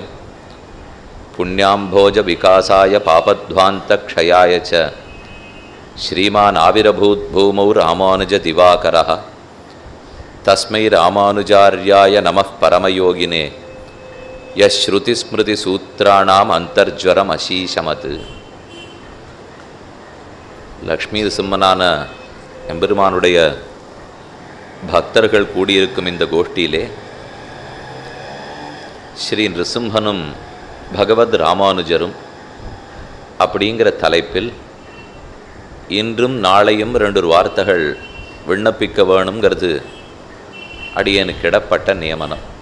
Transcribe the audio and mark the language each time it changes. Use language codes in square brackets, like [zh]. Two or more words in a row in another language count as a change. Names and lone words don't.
[sa] पुण्याम्भोजविकासाय पापध्वान्तक्षयाय च श्रीमान् आविर्भूद्भूमौ रामानुजदिवाकरः। तस्मै रामानुजार्याय नमः परमयोगिने यश्रुतिस्मृतिसूत्राणाम् अन्तर्ज्वरम् अशीशमत्। [ta] லக்ஷ்மி சிம்மனான எம்பெருமானுடைய பக்தர்கள் கூடியிருக்கும் இந்த கோஷ்டியிலே ஸ்ரீ நிருசிம்மனும் பகவத் ராமானுஜரும் அப்படிங்கிற தலைப்பில் இன்றும் நாளையும் 2 வார்த்தைகள் விண்ணப்பிக்க வேணுங்கிறது அடியேனுக்கு இடப்பட்ட நியமனம்.